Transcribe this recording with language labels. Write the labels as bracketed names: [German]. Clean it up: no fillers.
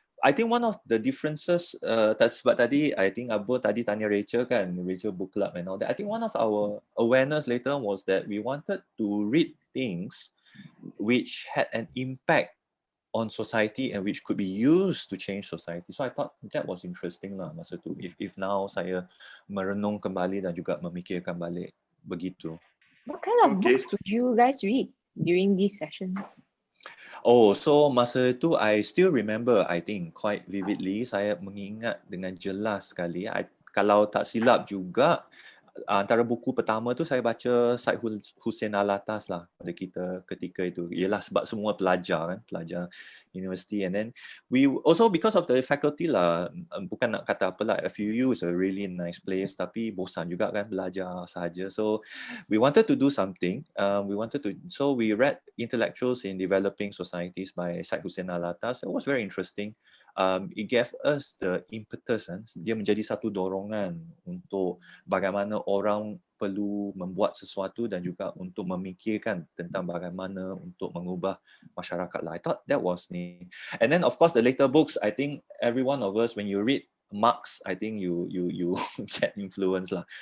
[English] I think one of the differences, [Malay] sebab tadi [English] I think Abu [Malay] tadi tanya Rachel kan, [English] Rachel book club and all that. I think one of our awareness later was that we wanted to read things which had an impact on society and which could be used to change society. So I thought that was interesting lah [Malay] masa tu. [English] If now [Malay] saya merenung kembali dan juga memikirkan balik begitu. [English] What kind of books would you guys read during these sessions? Oh, so [Malay] masa itu [English] I still remember, I think quite vividly, [Malay] saya mengingat dengan jelas sekali. Kalau tak silap juga, antara buku pertama tu saya baca Syed Hussein Alatas lah pada kita ketika itu. Ialah sebab semua pelajar universiti, [English] and then we also because of the faculty [Malay] lah, bukan nak kata apalah, [English] FUU is a really nice place, [Malay] tapi bosan juga kan belajar sahaja. [English] So we wanted to do something. So we read Intellectuals in Developing Societies by Syed Hussein Alatas. It was very interesting. It gave us the impetus, [Malay] dia menjadi satu dorongan untuk bagaimana orang perlu membuat sesuatu dan juga untuk memikirkan tentang bagaimana untuk mengubah masyarakat lah. [English] I thought that was neat. And then of course the later books, I think every one of us, when you read Marx, I think you get influenced lah.